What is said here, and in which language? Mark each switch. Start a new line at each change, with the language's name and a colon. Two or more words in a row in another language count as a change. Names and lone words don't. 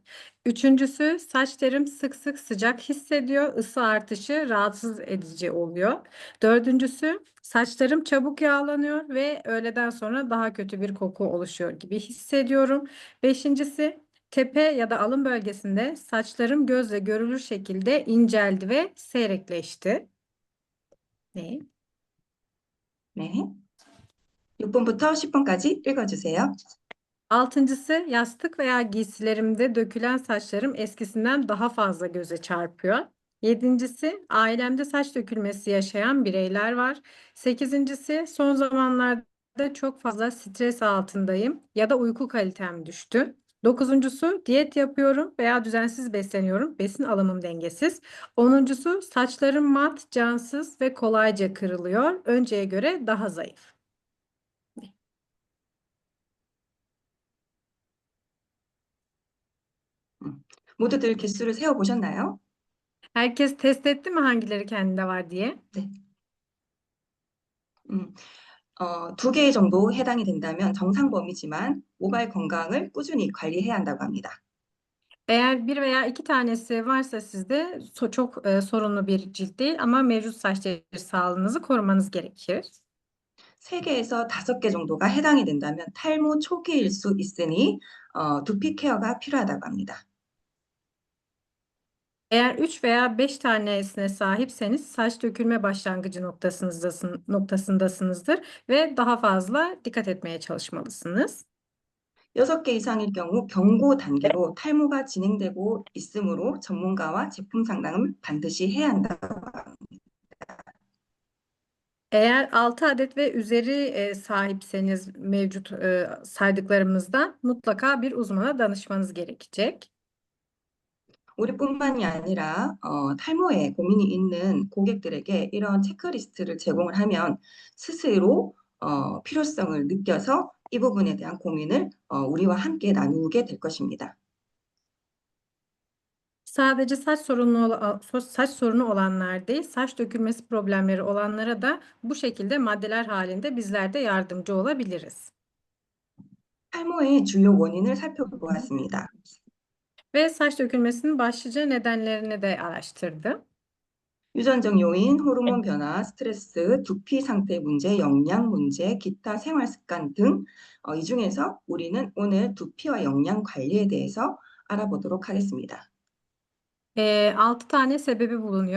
Turkish: Üçüncüsü, saç terim sık sık sıcak hissediyor, ısı artışı rahatsız edici oluyor. Dördüncüsü, saçlarım çabuk yağlanıyor ve öğleden sonra daha kötü bir koku oluşuyor gibi hissediyorum. Beşincisi, tepe ya da alın bölgesinde saçlarım gözle görülür şekilde inceldi ve seyrekleşti. Ne?
Korean: 네. 6번부터 10번까지 읽어주세요.
Turkish: Altıncısı, yastık veya giysilerimde dökülen saçlarım eskisinden daha fazla göze çarpıyor. Yedincisi, ailemde saç dökülmesi yaşayan bireyler var. Sekizincisi, son zamanlarda çok fazla stres altındayım ya da uyku kalitem düştü. Dokuzuncusu, diyet yapıyorum veya düzensiz besleniyorum. Besin alımım dengesiz. Onuncusu, saçlarım mat, cansız ve kolayca kırılıyor. Önceye göre daha zayıf.
Korean: 모두들 개수를 세어보셨나요?
Turkish: Herkes test etti mi hangileri kendinde var diye?
Korean: 네. 음, 2개 정도 해당이 된다면 정상 범위지만 모발 건강을 꾸준히 관리해야 한다고 합니다.
Turkish: Eğer bir veya iki tanesi varsa sizde çok sorunlu bir cilt değil ama mevcut saç deri sağlığınızı korumanız gerekir.
Korean: 3개에서 5개 정도가 해당이 된다면 탈모 초기일 수 있으니 두피 케어가 필요하다고 합니다.
Turkish: Eğer 3 veya 5 tanesine sahipseniz saç dökülme başlangıcı noktasındasınızdır ve daha fazla dikkat etmeye çalışmalısınız.
Korean: 6개 이상일 경우 경고 단계로 탈모가 진행되고 있으므로 전문가와 제품 상담을 반드시 해야 한다고 합니다.
Turkish: Eğer 6 adet ve üzeri sahipseniz mevcut saydıklarımızdan mutlaka bir uzmana danışmanız gerekecek.
Korean: 우리뿐만이 아니라 탈모에 고민이 있는 고객들에게 이런 체크리스트를 제공을 하면 스스로 필요성을 느껴서 이 부분에 대한 고민을 우리와 함께 나누게 될 것입니다.
Turkish: Sadece saç sorunu olanlar değil, saç dökülmesi problemleri olanlara da bu şekilde maddeler halinde bizler de yardımcı olabiliriz.
Korean: 탈모의 주요 원인을 살펴보았습니다.
Turkish: Ve saç dökülmesinin başlıca nedenlerini de araştırdı.
Korean: 유전적 요인, 호르몬 변화, 스트레스, 두피 상태 문제, 영양 문제, 기타 생활 습관 등 이 중에서 우리는 오늘 두피와 영양 관리에 대해서 알아보도록 하겠습니다.
Turkish: 6 tane sebebi bulunuyor.